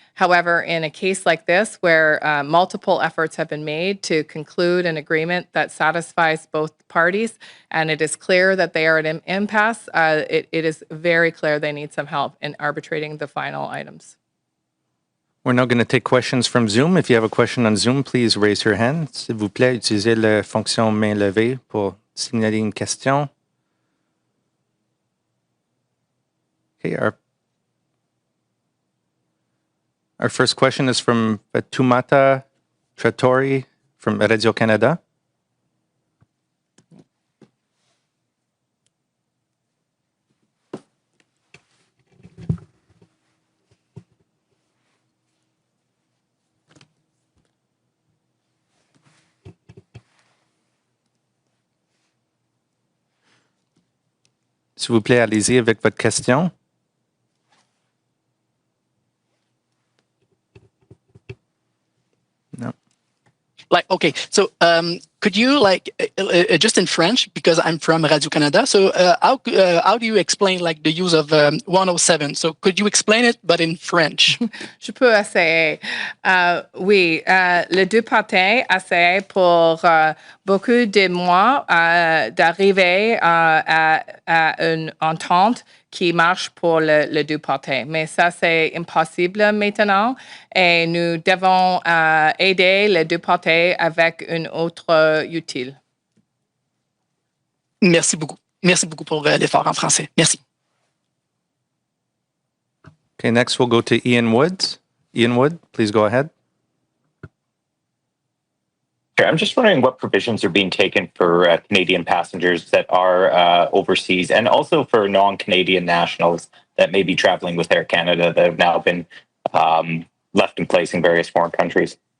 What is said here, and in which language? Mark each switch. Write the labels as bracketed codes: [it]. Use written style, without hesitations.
[en] However, in a case like this, where multiple efforts have been made to conclude an agreement that satisfies both parties, and it is clear that they are at an impasse, it is very clear they need some help in arbitrating the final items. We're now going to take questions from Zoom. If you have a question on Zoom, please raise your hand. [fr] S'il vous plaît, utilisez la fonction main levée pour signaler une question. [en] Okay, our first question is from Tumata Trattori from Radio-Canada. [fr] S'il vous plaît, allez-y avec votre question. [en] No. Okay, so could you just in French, because I'm from Radio-Canada, so how do you explain the use of 107? So could you explain it, but in French? [fr] Je peux essayer. Oui, les deux parties essaient pour beaucoup de mois d'arriver à une entente qui marche pour les deux parties. Mais ça, c'est impossible maintenant et nous devons aider les deux parties avec une autre utile. Merci beaucoup. Merci beaucoup pour l'effort en français. Merci. [en] Okay, next we'll go to Ian Woods. Ian Wood, please go ahead. Sure. I'm just wondering what provisions are being taken for Canadian passengers that are overseas and also for non-Canadian nationals that may be traveling with Air Canada that have now been left in place in various foreign countries.